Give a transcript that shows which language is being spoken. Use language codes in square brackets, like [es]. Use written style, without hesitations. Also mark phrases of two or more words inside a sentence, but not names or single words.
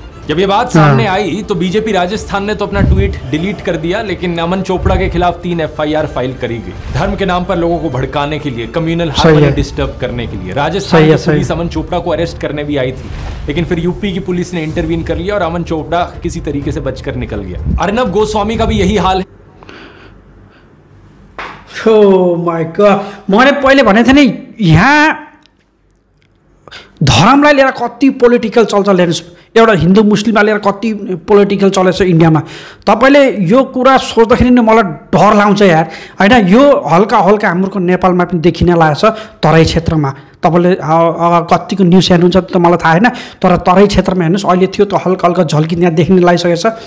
[hi] जब ये बात सामने आई तो बीजेपी राजस्थान ने तो अपना ट्वीट डिलीट कर दिया, लेकिन अमन चोपड़ा के खिलाफ 3 FIR फाइल करी गई, धर्म के नाम पर लोगों को भड़काने के लिए, [en] communal harmony disturb [hi] करने के लिए। राजस्थान की पुलिस अमन चोपड़ा को अरेस्ट करने भी आई थी, लेकिन फिर यूपी की पुलिस ने इंटरवीन कर लिया और अमन चोपड़ा किसी तरीके से बचकर निकल गया। अर्नब गोस्वामी का भी यही हाल है। [en] Oh my God, [ne] मैंने पहले भने थिएँ नि, यहाँ धर्मलाई लिएर कति पोलिटिकल चल्छ हेर्नुहोस्। एउटा हिन्दू मुस्लिमलाई लिएर कति पोलिटिकल चलेछ इन्डियामा। तपाईँले यो कुरा सोच्दाखेरि नै मलाई डर लाग्छ यार, होइन? यो हल्का हल्का हाम्रो नेपालमा पनि देखिन लागेको छ। तराई क्षेत्रमा तपाईँले कतिको न्युज हेर्नुहुन्छ त मलाई थाहा होइन, तर तराई क्षेत्रमा हेर्नुहोस् अहिले थियो त हल्का हल्का झल्किन यहाँ देख्न लागिसकेको छ।